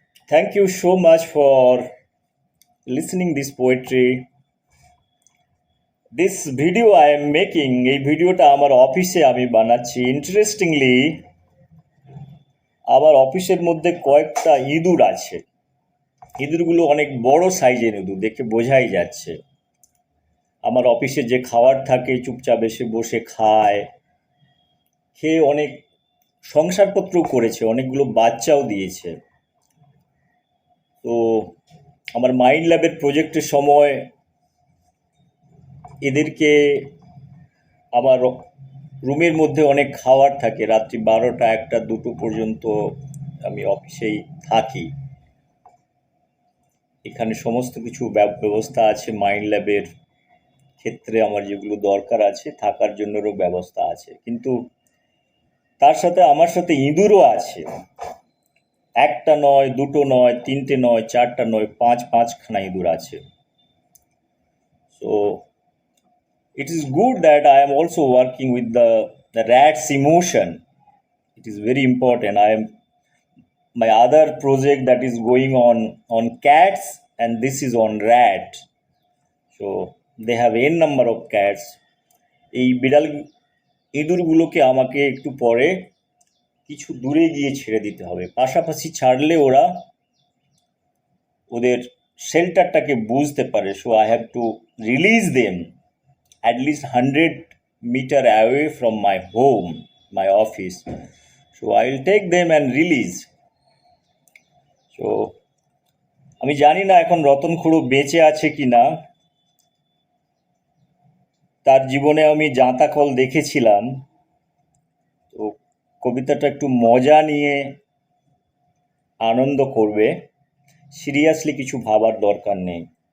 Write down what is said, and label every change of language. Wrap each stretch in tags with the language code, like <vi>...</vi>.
<en>Thank you so much for listening this poetry. This video I am making,</en> <bn>এই ভিডিওটা আমার অফিসে আমি বানাচ্ছি। ইন্টারেস্টিংলি আমার অফিসের মধ্যে কয়েকটা ইঁদুর আছে। ইঁদুরগুলো অনেক বড় সাইজের ইঁদুর, দেখে বোঝাই যাচ্ছে। আমার অফিসে যে খাবার থাকে চুপচাপ এসে বসে খায়, খেয়ে অনেক সংসারপত্র করেছে, অনেকগুলো বাচ্চাও দিয়েছে। তো আমার মাইন্ড ল্যাবের প্রজেক্টের সময় এদেরকে আমার রুমের মধ্যে অনেক খাবার থাকে, রাত্রি 12টা 1টা 2টো পর্যন্ত আমি অফিসেই থাকি। এখানে সমস্ত কিছু ব্যবস্থা আছে মাইন্ড ল্যাবের ক্ষেত্রে, আমার যেগুলো দরকার আছে থাকার জন্যও ব্যবস্থা আছে, কিন্তু তার সাথে আমার সাথে ইঁদুরও আছে। একটা নয়, দুটো নয়, তিনটে নয়, চারটা নয়, পাঁচখানা ইঁদুর আছে।</bn> <en>So it is good that I am also working with the rat's emotion. It is very important. My other project that is going on cats, and this is on rat. So they have n number of cats.</en> <bn>এই বিড়াল ইঁদুরগুলোকে আমাকে একটু পরে কিছু দূরে গিয়ে ছেড়ে দিতে হবে। পাশাপাশি ছাড়লে ওরা ওদের শেল্টারটাকে বুঝতে পারে।</bn> <en>So I have to release them at least 100 meter away from my home, my office. So I will take them and release.</en> <bn>So আমি জানি না এখন রতন খুড়ো বেঁচে আছে কি না। তার জীবনে আমি জাঁতাকল দেখেছিলাম। তো কবিতাটা একটু মজা নিয়ে আনন্দ করবে, সিরিয়াসলি কিছু ভাবার দরকার নেই।</bn>